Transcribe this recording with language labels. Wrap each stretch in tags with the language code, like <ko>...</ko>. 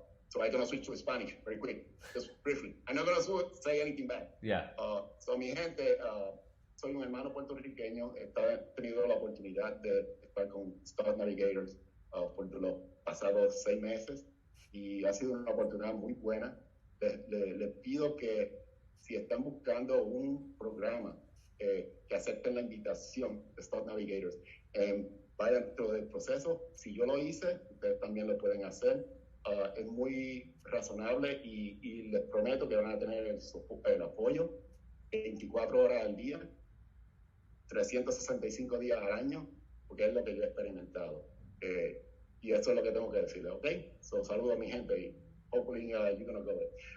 <en>So I'm gonna switch to Spanish very quick, just briefly. I'm not gonna say anything bad. Yeah.</en> <es>So mi gente, soy un hermano puertorriqueño. He tenido la oportunidad de estar con Stock Navigators por los pasados 6 meses y ha sido una oportunidad muy buena. Les pido que si están buscando un programa que acepten la invitación de Stock Navigators, vayan dentro del proceso. Si yo lo hice, ustedes también lo pueden hacer. Es muy razonable y les prometo que van a tener el apoyo 24 horas al día, 365 días al año, porque es lo que yo he experimentado. Y eso es lo que tengo que decirles, ¿ok?</es> <en>So,</en> <es>saludo a mi gente y</es> <en>hopefully you're going to go with.</en>